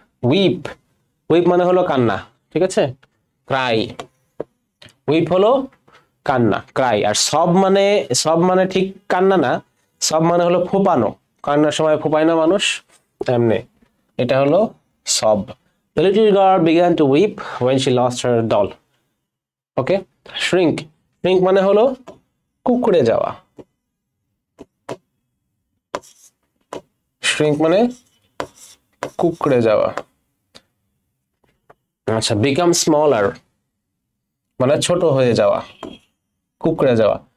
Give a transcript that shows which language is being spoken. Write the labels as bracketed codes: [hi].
[bn] Weep, weep মানে হলো কান্না, ঠিক আছে। ক্রাই, উইপ হলো কান্না, ক্রাই। আর সব মানে ঠিক কান্না না, সব মানে হলো ফোপানো, কান্নার সময় ফোপায় না মানুষ, তেমনি এটা হলো সব। [en] The little girl began to weep when she lost her doll. [bn] Okay, shrink, shrink মানে হলো কুকড়ে যাওয়া, shrink মানে কুকড়ে যাওয়া। আচ্ছা, [en] become smaller [bn] মানে ছোট হয়ে যাওয়া, কুকড়ে যাওয়া।